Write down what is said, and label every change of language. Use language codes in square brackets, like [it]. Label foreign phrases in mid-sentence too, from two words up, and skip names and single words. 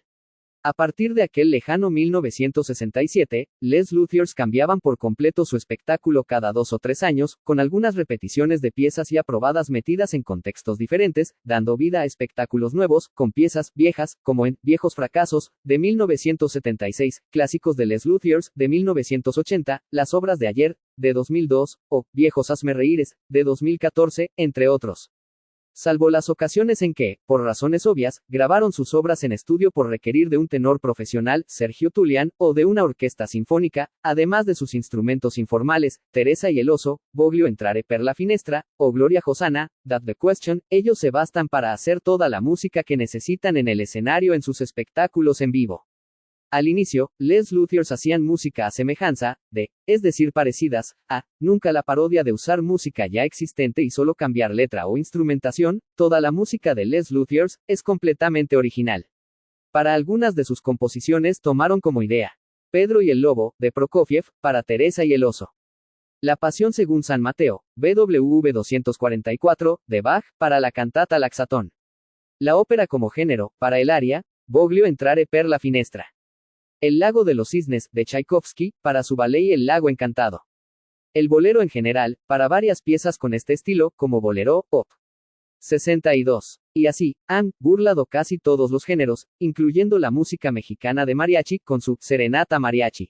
[es] A partir de aquel lejano 1967, Les Luthiers cambiaban por completo su espectáculo cada 2 o 3 años, con algunas repeticiones de piezas ya probadas metidas en contextos diferentes, dando vida a espectáculos nuevos, con piezas viejas, como en Viejos Fracasos, de 1976, Clásicos de Les Luthiers, de 1980, Las Obras de Ayer, de 2002, o Viejos Hazmerreíres, de 2014, entre otros. Salvo las ocasiones en que, por razones obvias, grabaron sus obras en estudio por requerir de un tenor profesional, Sergio Tullian, o de una orquesta sinfónica, además de sus instrumentos informales, Teresa y el Oso, Voglio entrare per la finestra, o Gloria Hosanna, That the Question, ellos se bastan para hacer toda la música que necesitan en el escenario en sus espectáculos en vivo. Al inicio, Les Luthiers hacían música a semejanza de, es decir parecidas, a, nunca la parodia de usar música ya existente y solo cambiar letra o instrumentación. Toda la música de Les Luthiers es completamente original. Para algunas de sus composiciones tomaron como idea Pedro y el Lobo, de Prokofiev, para Teresa y el Oso. La Pasión según San Mateo, BWV 244, de Bach, para la cantata Laxatón. La ópera como género, para el aria, Voglio entrare per la finestra. El lago de los cisnes, de Tchaikovsky, para su ballet El lago encantado. El bolero en general, para varias piezas con este estilo, como Bolero, Op. 62. Y así, han burlado casi todos los géneros, incluyendo la música mexicana de mariachi, con su Serenata Mariachi.